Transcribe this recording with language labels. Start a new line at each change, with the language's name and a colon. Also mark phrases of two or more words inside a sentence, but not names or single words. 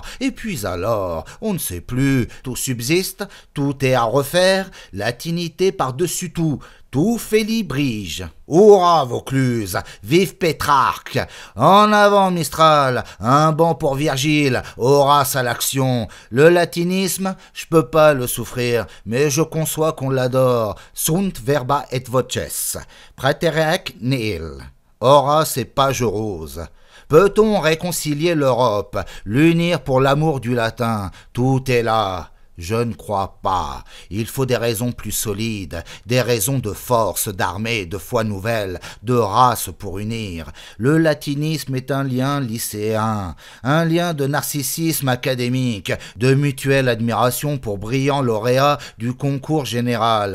French: Et puis alors, on ne sait plus, tout subsiste, tout est à refaire, latinité par-dessus tout, tout félibrige. Hurrah, Vaucluse, vive Pétrarque, en avant Mistral, un banc pour Virgile, Horace à l'action. Le latinisme, je peux pas le souffrir, mais je conçois qu'on l'adore.
Latin: Sunt verba et voces, praeterec nihil.
French: Horace et page rose. Peut-on réconcilier l'Europe, l'unir pour l'amour du latin? Tout est là. Je ne crois pas. Il faut des raisons plus solides, des raisons de force, d'armée, de foi nouvelle, de race pour unir. Le latinisme est un lien lycéen, un lien de narcissisme académique, de mutuelle admiration pour brillants lauréats du concours général.